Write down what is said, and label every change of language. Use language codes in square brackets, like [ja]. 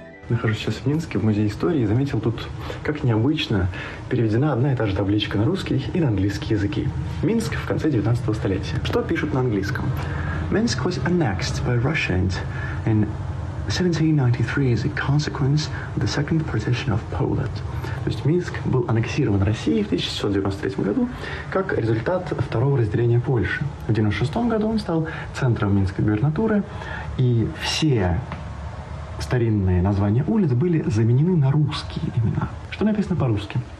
[ru] Нахожусь сейчас в Минске, в Музее истории, и заметил тут, как необычно переведена одна и та же табличка на русский и на английский языки. Минск в конце 19 столетия. Что пишут на английском? [en] Minsk was annexed by Russians in 1793 as a consequence of the second partition of Poland. [ru] То есть Минск был аннексирован Россией в 1693 году как результат второго разделения Польши. В 1996 году он стал центром Минской губернатуры, и все старинные названия улиц были заменены на русские имена. Что написано по-русски?